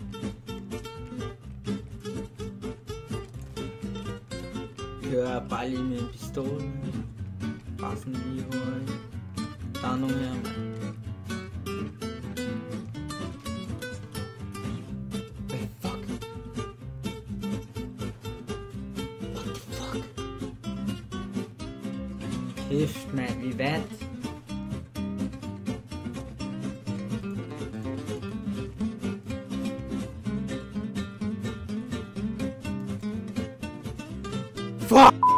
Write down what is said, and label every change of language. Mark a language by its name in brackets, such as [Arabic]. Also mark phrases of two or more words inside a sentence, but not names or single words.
[Danish] Kører bare lige med en pistol. Bare sådan lige hurtigt. Der er nogen her, mand. Hvad fuck? [English] What the fuck? [Danish] Kæft, mand, vi vandt. Fuck!